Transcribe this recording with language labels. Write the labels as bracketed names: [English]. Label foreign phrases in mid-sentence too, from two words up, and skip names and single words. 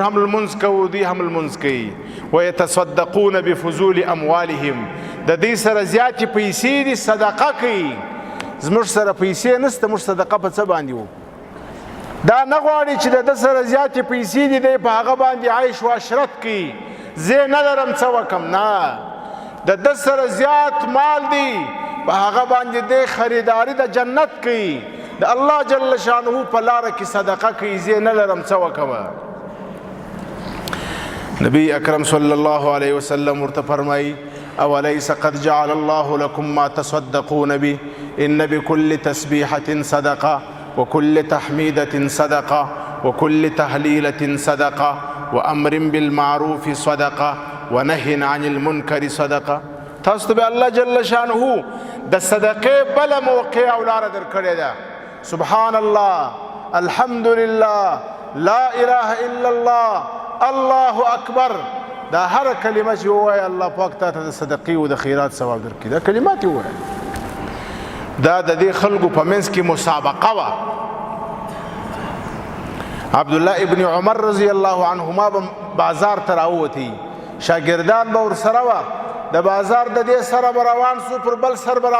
[Pashto] هم لمونځ کوو دوی هم لمونځ کوي [Arabic] ویتصدقون بفضول اموالهم [Pashto] د دوی سره زیاتې پیسې دي صدقه کوي زموږ سره پیسې نشته موږ صدقه په څه باندې وو دا نه غواړي چې د ده سره زیاتې پیسې دي دی په هغه باندې عیش و عشرت کوي زه نه لرم څه وکم نه د ده سره زیات مال دی په هغه باندې دی خریداري د جنت کوي د الله [Arabic] جل شانه [Pashto] په لاره کې صدقه کوي زه نه لرم څه وکمه [Arabic] نبی اکرم صلی الله علیه وسلم [Pashto] ورته فرمایي [Arabic] اوليس قد جعل الله لكم ما تصدقون به ان بكل تسبيحة صدقه وكل تحميدة صدقه وكل تهليلة صدقه وامر بالمعروف صدقه ونهي عن المنكر صدقه [Pashto] تاسو به الله [Arabic] جل شانه [Pashto] د صدقې بل موقع او لار درکړی ده [Arabic] سبحان الله الحمد لله لا اله الا الله الله اکبر [Pashto] دا هر کلمه چې ووایي الله پاک تا ته د صدقې او د خیرات ثواب درکړي دا کلمات یې ووایي دا د دې خلکو په منځ کې مسابقه وه عبدالله ابن عمر [Arabic] رضی الله عنهما [Pashto] به بازار ته راووتی شاګردان به ورسره وه د بازار د دې سره به روان سو پر بل سر به